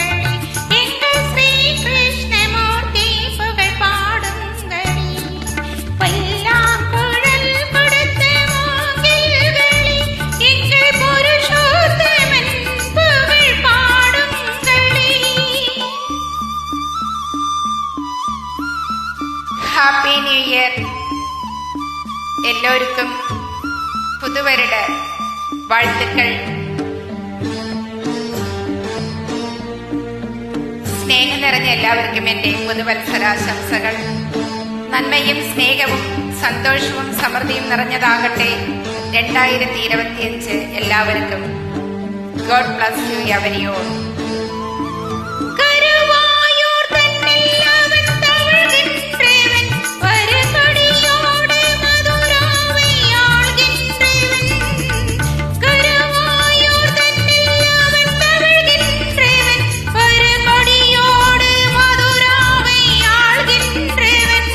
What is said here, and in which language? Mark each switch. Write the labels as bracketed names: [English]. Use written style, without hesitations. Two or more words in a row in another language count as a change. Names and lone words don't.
[Tamil] எங்கள் ஸ்ரீ கிருஷ்ணமூர்த்தி புகழ் பாடுங்களே. புல்லாங்குழல் கொடுத்த மூங்கில்களே, எங்கள் புருஷோத்தமன் புகழ் பாடுங்களே. [English] Happy New Year. [Tamil] எல்லோர்க்கும் புதுவருட வாழ்த்துக்கள். [Malayalam] സ്നേഹം നിറഞ്ഞ എല്ലാവർക്കും എൻ്റെ പുതുവത്സരാശംസകൾ. നന്മയും സ്നേഹവും സന്തോഷവും സമൃദ്ധിയും നിറഞ്ഞതാകട്ടെ 2025 എല്ലാവർക്കും. [English] God bless you everyone. [Tamil] கருவாயூர் தன்னில் அவன் தவழ்கின்றவன், ஒரு கொடியோடு மதுராவை ஆள்கின்றவன். கருவாயூர் தன்னில் அவன் தவழ்கின்றவன், ஒரு கொடியோடு மதுராவை ஆள்கின்றவன்.